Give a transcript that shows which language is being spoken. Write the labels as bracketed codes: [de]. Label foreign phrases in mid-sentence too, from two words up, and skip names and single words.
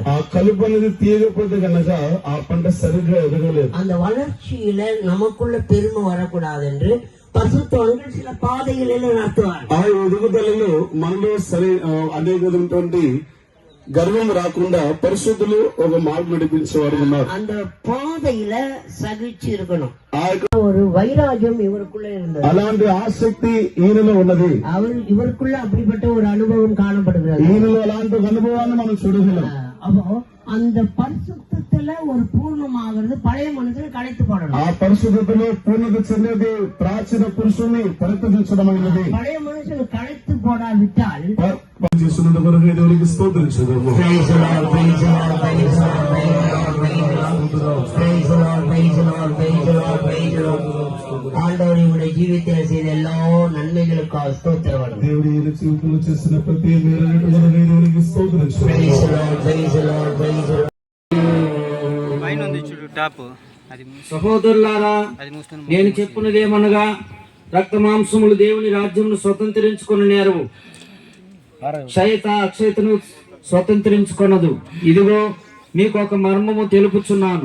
[te] ఆ కలుపు అనేది తీయకపోతే కనుక ఆ పంట సరిగ్గా ఎదగలేదు. [ta] அந்த வளர்ச்சியில நமக்குள்ள பெருமை வரக்கூடாது என்று பரிசுத்தவான்கள் சில பாதைகளில் நடத்துவார். [te] ఆ ఎదుగుదలలో మనలో అనేక విధమైనటువంటి గర్వం రాకుండా పరిశుద్ధులు ఒక మార్గం నడిపించేవారు ఉన్నారు. [ta] அந்த பாதையில సహించి இருக்கணும். ஒரு வைராஜ்யம் இவருக்குள்ள இருந்தது. [te] అలాంటి ఆసక్తి ఈయనలో ఉన్నది. [ta] இவருக்குள்ள அப்படிப்பட்ட ஒரு அனுபவம் காணப்படுகிறது. [te] ఈయనలో అలాంటి అనుభవాన్ని మనం చూడగలం. [ta] அப்போ அந்த பரிசுத்தத்துல ஒரு பூர்ணமாகிறது பழைய மனுஷனை களைத்து போடணும். [te] ఆ పరిశుద్ధతలో పూర్ణత చెందేది ప్రాచీన పురుషుని పరిత్యజించడమైనది. [ta] பழைய மனுஷனை களைத்து போடாவிட்டால் [te] చేస్తున్నంత వరకు దేవునికి స్తోత్రించుదాము. [en] Praise the Lord, praise the Lord, praise the Lord, praise the Lord. [ta] ஆண்டவர் இவருடைய ஜீவித்தில் செய்த எல்லா நன்மைகளுக்காக ஸ்தோத்திரம். [te] దేవుడి ఈయన జీవితంలో చేసిన ప్రతి మేలును దేవునికి స్తోత్రించు. [en] Praise the Lord, praise the Lord, praise the Lord. [te] పైన ఉంది చూడు టాప్ అది సహోదరులారా, నేను చెప్పున్నదేమనగా రక్త మాంసములు దేవుని రాజ్యమును స్వతంత్రించుకుని నేరవు, క్షయత అక్షయతను స్వతంత్రించుకొనదు. ఇదిగో మీకు ఒక మర్మము తెలుపుచున్నాను.